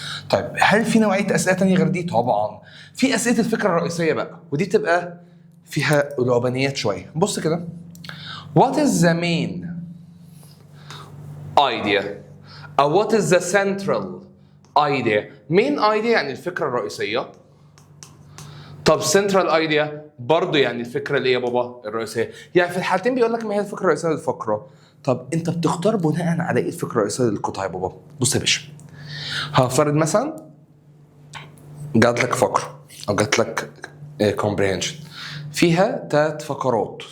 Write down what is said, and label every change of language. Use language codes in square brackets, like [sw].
[ar] طيب هل في نوعيه اسئله ثانيه غير دي؟ طبعا في اسئله الفكره الرئيسيه بقى، ودي تبقى فيها لعبانيات شويه. بص كده، [en] what is the main idea أو what is the central idea. [ar] main idea يعني الفكرة الرئيسية. طب central idea برضو يعني الفكرة اللي هي بابا الرئيسية. يعني في الحالتين بيقول لك ما هي الفكرة الرئيسية للفقرة. طب انت بتختار بناء على ايه الفكرة الرئيسية للقطعة يا بابا؟ بص يا باشا، هفترض مثلا جات لك فقرة او جات لك comprehension فيها 3 فقرات.